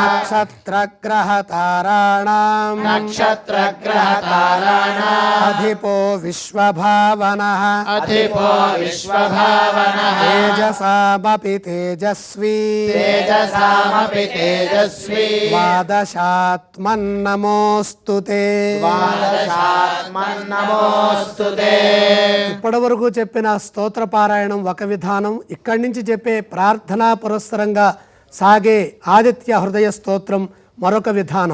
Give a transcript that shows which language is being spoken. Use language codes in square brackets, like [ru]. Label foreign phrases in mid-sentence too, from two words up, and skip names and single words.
[sa] नक्षत्रग्रहताराणां नक्षत्रग्रहताराणाम् अधिपो विश्वभावनः अधिपो विश्वभावनः तेजसामपि तेजस्वी तेजसामपि तेजस्वी ద్వాదశాత్మన్నమోऽస్తు తే. ద్వాదశాత్మన్నమోऽస్తు తే. [te] ఇప్పటి వరకు చెప్పిన స్తోత్ర పారాయణం ఒక విధానం, ఇక్కడి నుంచి చెప్పే ప్రార్థనా పురస్సరంగా సాగే ఆదిత్య హృదయ స్తోత్రం మరొక విధానం.